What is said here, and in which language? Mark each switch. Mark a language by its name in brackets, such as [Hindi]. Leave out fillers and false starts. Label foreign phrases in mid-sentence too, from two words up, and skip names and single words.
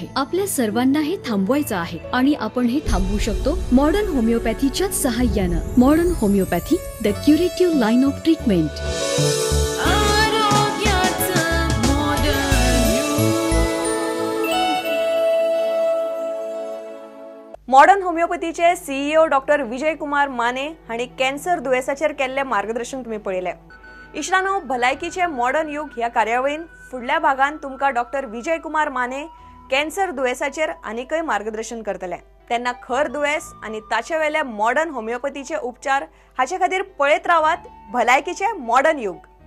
[Marathi] आपल्या सर्वांना हे थांबवायचं आहे आणि आपण हे थांबवू शकतो मॉडर्न होमिओपॅथीच्या सहाय्यानं. [English] Modern Homeopathy, the curative line of treatment. [Konkani] मॉडर्न होमिओपॅथीचे CEO डॉक्टर विजय कुमार माने हांणी कॅन्सर दुयेसाचेर केल्ले मार्गदर्शन तुम्ही पळयलें. इश्टानो, भलायकीचे मॉडर्न युग ह्या कार्यावळीन फुडल्या भागान तुमकां डॉक्टर विजय कुमार माने कॅन्सर दुयेसाचेर आनीकय मार्गदर्शन करतले. तेन्ना खर दुयेस आनी ताचे वेले मॉडर्न होमिओपॅथीचे उपचार हाचे खातीर पळयत रावात भलायकीचे मॉडर्न युग.